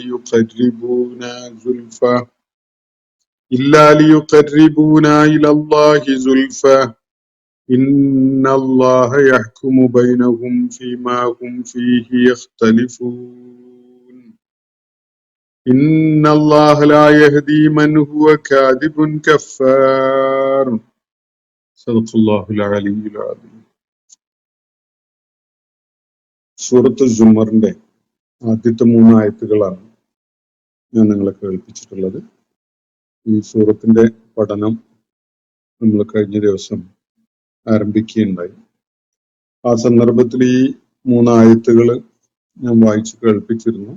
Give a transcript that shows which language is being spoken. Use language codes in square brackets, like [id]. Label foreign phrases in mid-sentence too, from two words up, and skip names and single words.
[ar] ليقربونا إلى الله زلفى إن الله يحكم بينهم فيما هم فيه يختلفون إن الله لا يهدي من هو كاذب كفار. صدق الله العلي العظيم. [ml] സൂറത്ത് സുമറിന്റെ ആദ്യത്തെ 3 ആയത്തുകളാണ് ഞാൻ നിങ്ങളെ കേൾപ്പിച്ചിട്ടുള്ളത്. ഈ സൂറത്തിന്റെ പഠനം നമ്മൾ കഴിഞ്ഞ ദിവസം ആരംഭിക്കുകയുണ്ടായി. ആ സന്ദർഭത്തിൽ ഈ 3 ആയത്തുകൾ ഞാൻ വായിച്ചു കേൾപ്പിച്ചിരുന്നു.